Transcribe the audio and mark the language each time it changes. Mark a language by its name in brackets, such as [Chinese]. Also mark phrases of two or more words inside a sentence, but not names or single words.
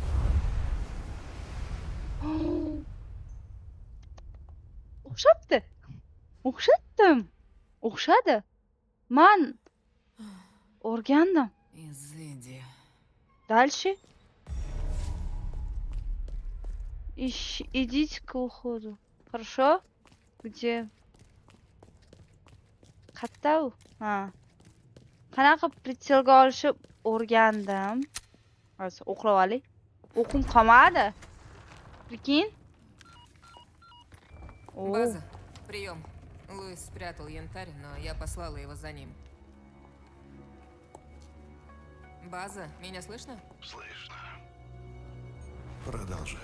[Uzbek] O'xshabdi. O'xshatdim. O'xshadi. Men o'rgandim. [Russian] Изыди. Дальше. Идите к уходу. Хорошо? Где? [Uzbek] Qayerda u? Ha. Qanaqa pritselga olishib o'rgandim. Hozir o'qlab oling. O'qim qolmadi. [Russian] Прикинь? О, База, прием. Луис спрятал янтарь, но я послала его за ним. База, меня слышно? Слышно. Продолжай.